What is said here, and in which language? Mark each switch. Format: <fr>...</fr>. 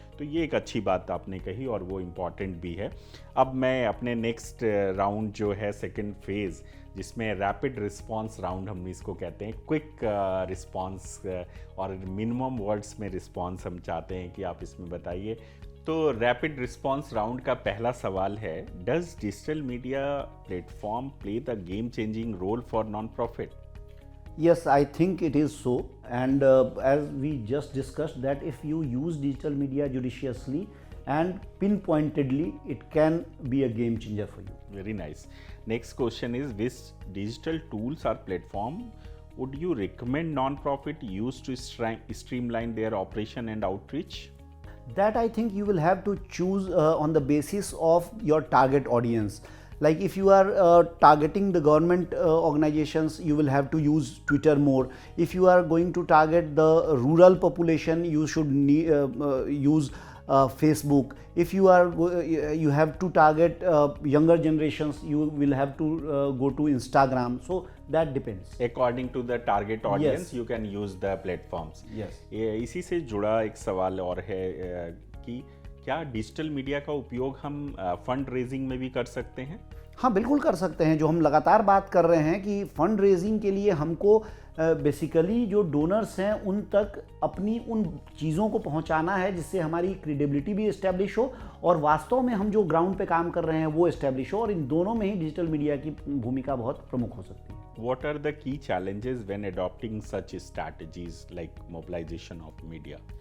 <hi>तो ये एक अच्छी बात आपने कही और वो इम्पॉर्टेंट भी है। अब मैं अपने नेक्स्ट राउंड जो है सेकंड फेज़, जिसमें</hi> <en>rapid response round</en> <hi>हम इसको कहते हैं,</hi> <en>quick response</en> <hi>और मिनिमम वर्ड्स में रिस्पांस हम चाहते हैं कि आप इसमें बताइए।</hi> <en>तो rapid response round</en> <hi>का पहला सवाल है,</hi> <en>Does digital media platform play the game changing role for non profit? Yes, I think it is so, and as we just discussed that if you use digital media judiciously and pinpointedly, it can be a game changer for you. Very nice. Next question is, which digital tools or platform would you recommend non-profit use to streamline their operation and outreach? That I think you will have to choose on the basis of your target audience. Like if you are targeting the government organizations, you will have to use Twitter more. If you are going to target the rural population, you should use Facebook. If you have to target younger generations, you will have to go to Instagram. So that depends. According to the target audience, Yes. you can use the platforms. Yes.</en> <hi>इसी से जुड़ा एक सवाल और है कि क्या digital media का उपयोग हम फंड रेजिंग में भी कर सकते हैं? हाँ, बिल्कुल कर सकते हैं। जो हम लगातार बात कर रहे हैं कि फंड रेजिंग के लिए हमको बेसिकली जो डोनर्स हैं उन तक अपनी उन चीज़ों को पहुंचाना है जिससे हमारी क्रेडिबिलिटी भी इस्टेब्लिश हो और वास्तव में हम जो ग्राउंड पे काम कर रहे हैं वो इस्टेब्लिश हो, और इन दोनों में ही डिजिटल मीडिया की भूमिका बहुत प्रमुख हो सकती है।</hi> <en>What are the key challenges when adopting such strategies like mobilization of media?</en>